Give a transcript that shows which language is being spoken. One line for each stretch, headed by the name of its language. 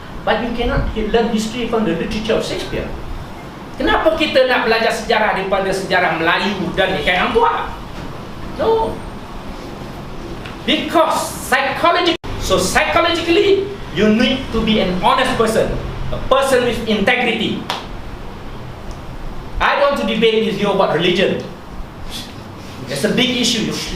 English: But you cannot learn history from the literature of Shakespeare.
Malay: Kenapa kita nak belajar sejarah daripada sejarah Melayu dan ikan Hang Tuah?
English: No. Because psychologically, you need to be an honest person, a person with integrity. I don't want to debate with you about religion. It's a big issue.